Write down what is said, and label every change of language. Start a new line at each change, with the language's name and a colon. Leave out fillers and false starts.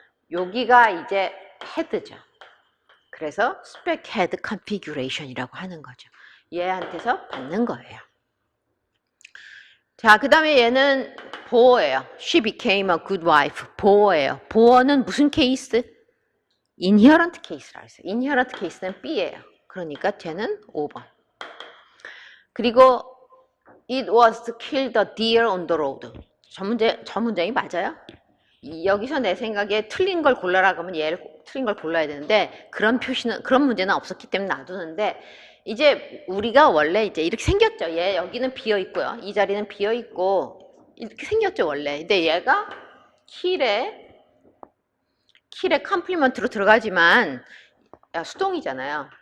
Korean: 여기가 이제 헤드죠. 그래서 스펙 헤드 컨피규레이션이라고 하는 거죠. 얘한테서 받는 거예요. 자, 그 다음에 얘는 보어예요.
English: She became a good wife.
Korean: 보어예요. 보어는 무슨 케이스? inherent case라고 했어요. inherent case는 B예요. 그러니까 쟤는 5번. 그리고
English: it was killed a deer on the road.
Korean: 저 문장이 맞아요? 여기서 내 생각에 틀린 걸 골라라 그러면 얘를 틀린 걸 골라야 되는데 그런 문제는 없었기 때문에 놔두는데 이제 우리가 원래 이제 이렇게 생겼죠. 얘 여기는 비어 있고요. 이 자리는 비어 있고 이렇게 생겼죠, 원래. 근데 얘가 킬에 컴플리먼트로 들어가지만 수동이잖아요.